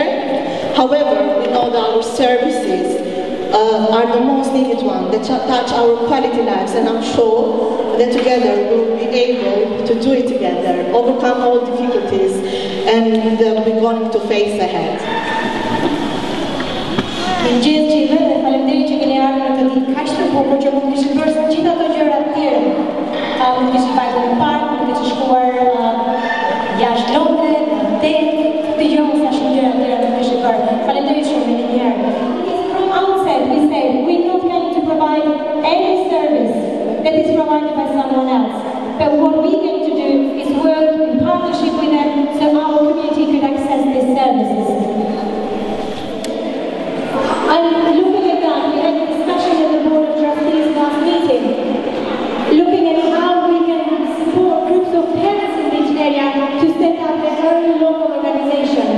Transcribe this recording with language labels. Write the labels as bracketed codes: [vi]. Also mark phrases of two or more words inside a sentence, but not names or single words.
[en] However, we know that our services are the most needed ones that touch our quality lives, and I'm sure that together we will be able to do it together, overcome all difficulties, and we're going to face ahead. [sq] Gjithë dhe faleminderit që keni ardhur në këtë ditë kaq të bukur që mund të kishim bërë gjithë ato gjëra të tjera. Mund të kishim bajtur në park, mund të kishim shkuar jashtë Londre, në det, të gjëra sa shumë gjëra të tjera mund të kishim bërë. Faleminderit shumë edhe një herë. [en] From outset we said we're not going to provide any service that is provided by someone else. But what we're going to do is work in partnership with them so our community could access these services. And looking at that, we had a discussion at the Board of Trustees last meeting, looking at how we can support groups of parents in this area to set up their own local organization.